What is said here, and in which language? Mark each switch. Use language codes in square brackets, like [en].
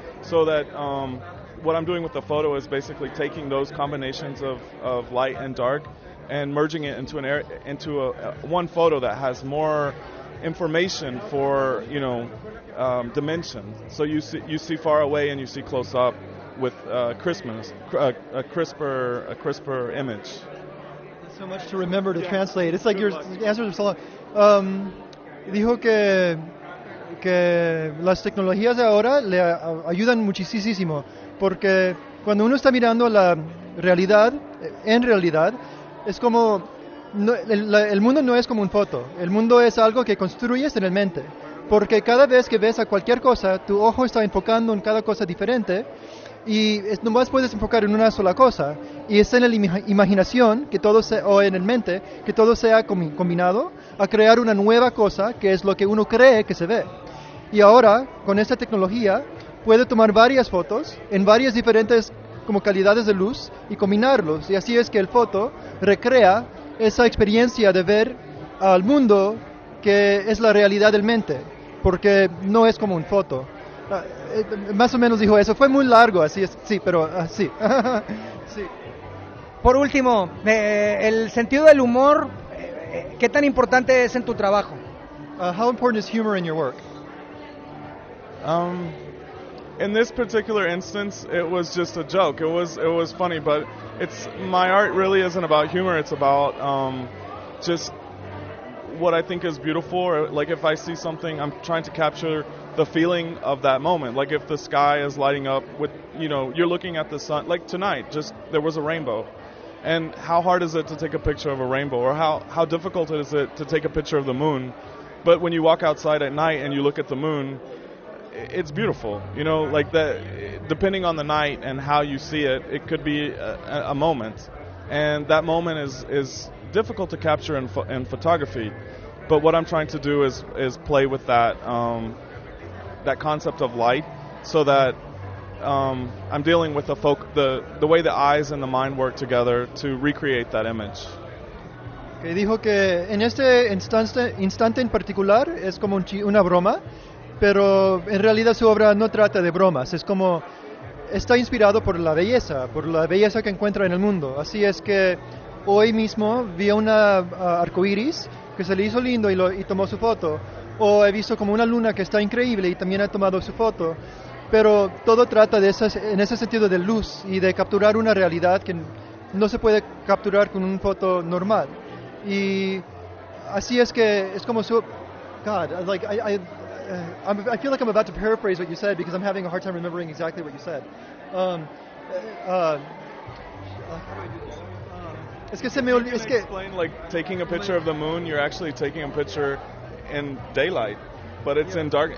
[en] So that what I'm doing with the photo is basically taking those combinations of light and dark and merging it into one photo that has more information for dimension. So you see far away and you see close up with a crisper image. There's so much to remember to translate. It's like your answers are so long. [es] Dijo que las tecnologías de ahora le ayudan muchísimo, porque cuando uno está mirando la realidad, en realidad, es como, el mundo no es como una foto, el mundo es algo que construyes en la mente, porque cada vez que ves a cualquier cosa, tu ojo está enfocando en cada cosa diferente, y nomás puedes enfocar en una sola cosa, y está en la imaginación, o en el mente, que todo sea combinado a crear una nueva cosa que es lo que uno cree que se ve. Y ahora, con esta tecnología, puede tomar varias fotos en varias diferentes como calidades de luz y combinarlos, y así es que el foto recrea esa experiencia de ver al mundo que es la realidad del mente, porque no es como un foto. Más o menos dijo eso, fue muy largo, así es, sí, pero sí. Sí. Por último, el sentido del humor, ¿qué tan importante es en tu trabajo? [en] How important is humor in your work? In this particular instance, it was just a joke. It was funny, but my art really isn't about humor. It's about just what I think is beautiful. Or, like if I see something, I'm trying to capture the feeling of that moment. Like if the sky is lighting up with, you're looking at the sun. Like tonight, just there was a rainbow. And how hard is it to take a picture of a rainbow? Or how difficult is it to take a picture of the moon? But when you walk outside at night and you look at the moon, it's beautiful, like that. Depending on the night and how you see it, it could be a moment, and that moment is difficult to capture in photography. But what I'm trying to do is play with that that concept of light, so that I'm dealing with the way the eyes and the mind work together to recreate that image. [es] Que dijo que en este instante en particular es como una broma, pero en realidad su obra no trata de bromas, es como está inspirado por la belleza que encuentra en el mundo. Así es que hoy mismo vi una arcoíris que se le hizo lindo y tomó su foto, o he visto como una luna que está increíble y también ha tomado su foto, pero todo trata en ese sentido de luz y de capturar una realidad que no se puede capturar con una foto normal. Y así es que es como su... [en] God, like I feel like I'm about to paraphrase what you said because I'm having a hard time remembering exactly what you said. How do I do this? [es] Es que se me olvidó. Es que [en] explain, like taking a picture of the moon, you're actually taking a picture in daylight, but it's in dark.